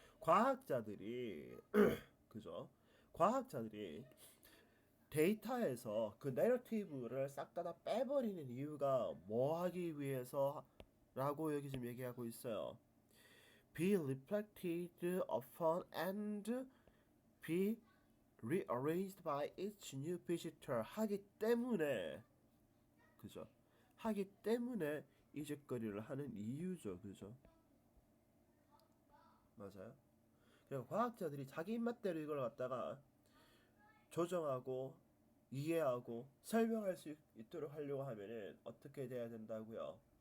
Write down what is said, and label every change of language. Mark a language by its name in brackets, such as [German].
[Korean] 과학자들이 그죠? 과학자들이 데이터에서 그 내러티브를 싹 다 빼버리는 이유가 뭐 하기 위해서라고 여기 지금 얘기하고 있어요. [English] Be reflected upon and be rearranged by each new visitor [Korean] 하기 때문에 그죠? 하기 때문에 이 짓거리를 하는 이유죠. 그죠? 맞아요. 그리고 과학자들이 자기 입맛대로 이걸 갖다가 조정하고 이해하고 설명할 수 있도록 하려고 하면은 어떻게 돼야 된다고요?